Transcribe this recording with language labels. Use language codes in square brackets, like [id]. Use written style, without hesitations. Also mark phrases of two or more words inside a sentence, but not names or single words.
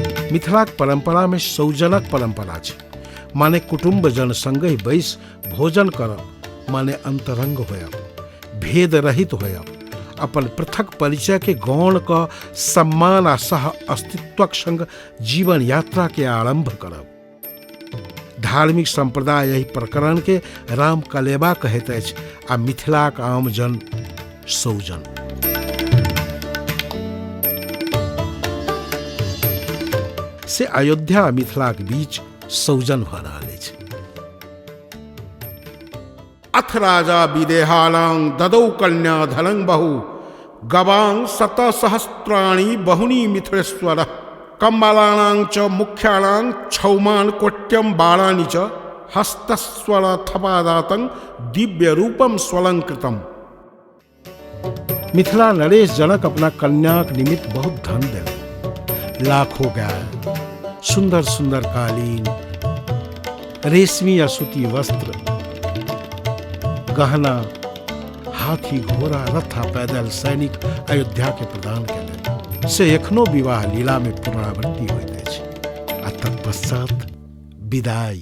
[mai] मिथिलाक परंपरा में सौजनक परंपरा छै, माने कुटुंब जन संगे बैस भोजन करब माने अंतरंग होयब, भेद रहित होयब, अपन पृथक परिचय के गौण का सम्मान आ सह अस्तित्वक संग जीवन यात्रा के आरंभ करब। धार्मिक संप्रदाय यही प्रकरण के राम कलेबा कहैत अछि आ मिथिलाक आम जन सौजन। से अयोध्या आ मिथिलाक बीच सौजन भ रहल अछि। [sa] अथ राजा विदेहालां ददौ कन्या धनं बहु गवां शतसहस्राणि बहुनी मिथिलेश्वर कम्बालानां च मुख्यानां क्षौमान् कोट्यं बाणानि च हस्तस्वर थपादातं दिव्य रूपम स्वलंकृतम। [mai] मिथिला नरेश जनक अपना कन्याक निमित्त बहुत धन देलक, लाखों गाय, सुंदर सुंदर कालीन, रेशमी या सूती वस्त्र, गहना, हाथी, घोड़ा, रथा, पैदल सैनिक अयोध्या के प्रदान केलनि। से एखनो विवाह लीला में पुनरावृत्ति होइत अछि आ तत्पश्चात विदाई।